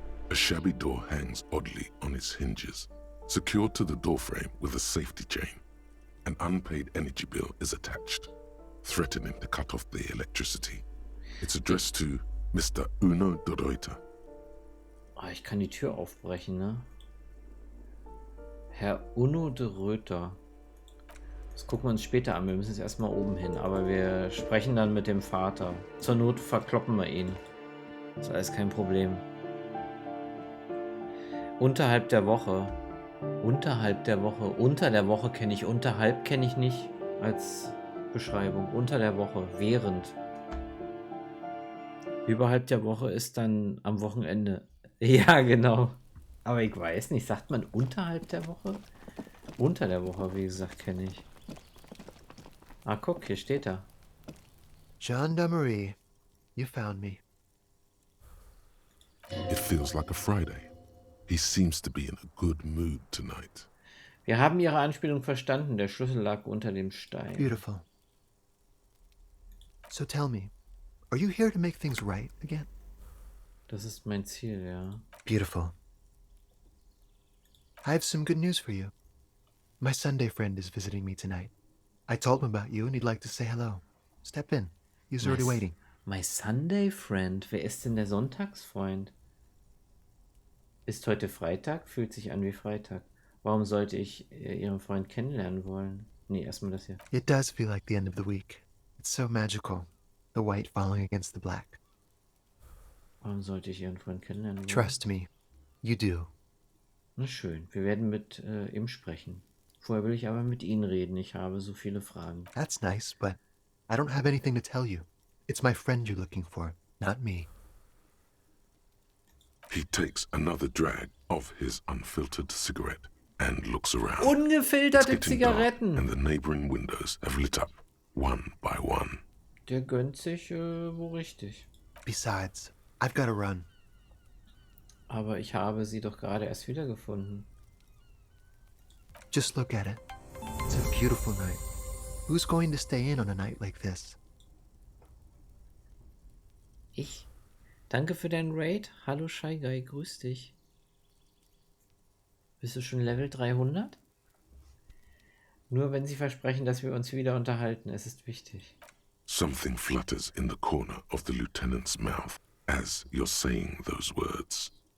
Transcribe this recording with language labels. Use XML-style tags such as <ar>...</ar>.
<en>A shabby door hangs oddly on its hinges, secured to the doorframe with a safety chain. An unpaid energy bill is attached, threatening to cut off the electricity. It's addressed to Mr. Uno de Reuter.</en> <de>Oh, ich kann die Tür aufbrechen, ne? Herr Uno de Reuter. Das gucken wir uns später an. Wir müssen jetzt erstmal oben hin. Aber wir sprechen dann mit dem Vater. Zur Not verkloppen wir ihn. Das ist alles kein Problem. Unterhalb der Woche. Unterhalb der Woche. Unter der Woche kenne ich. Unterhalb kenne ich nicht als Beschreibung. Unter der Woche. Während. Überhalb der Woche ist dann am Wochenende. Ja, genau. Aber ich weiß nicht. Sagt man unterhalb der Woche? Unter der Woche, wie gesagt, kenne ich. Ah, guck, hier steht er.</de> <en>Gendarmerie, you found me. It feels like a Friday. He seems to be in a good mood tonight.</en> <de>Wir haben Ihre Anspielung verstanden. Der Schlüssel lag unter dem Stein.</de> <en>Beautiful. So tell me, are you here to make things right again?</en> <de>Das ist mein Ziel, ja.</de> <en>Beautiful. I have some good news for you. My Sunday friend is visiting me tonight. I told him about you and he'd like to say hello. Step in. He's already waiting. My Sunday Friend.</en> <de>Wer ist denn der Sonntagsfreund? Ist heute Freitag? Fühlt sich an wie Freitag. Warum sollte ich Ihren Freund kennenlernen wollen? Nee, erstmal das hier.</de> <en>It does feel like the end of the week. It's so magical. The white falling against the black.</en> <de>Warum sollte ich Ihren Freund kennenlernen wollen?</de> <en>Trust me. You do.</en> <de>Na schön, wir werden mit ihm sprechen. Vorher will ich aber mit Ihnen reden. Ich habe so viele Fragen.</de> <en>That's nice, but I don't have anything to tell you. It's my friend you're looking for, not me. He takes another drag of his unfiltered cigarette and looks around.</en> <de>Ungefilterte</de> <en>It's getting dark,</en> <de>Zigaretten.</de> <en>and the neighboring windows have lit up, one by one.</en> <de>Der gönnt sich wo richtig.</de> <en>Besides, I've got to run.</en> <de>Aber ich habe sie doch gerade erst wiedergefunden.</de> <en>Just look at it. It's a beautiful night. Who's going to stay in on a night like this?</en> <de>Ich? Danke für deinen Raid. Hallo Shy Guy, grüß dich. Bist du schon Level 300? Nur wenn Sie versprechen, dass wir uns wieder unterhalten, es ist wichtig.</de> <en>Something flutters in the corner of the lieutenant's mouth as you're saying those words.</en>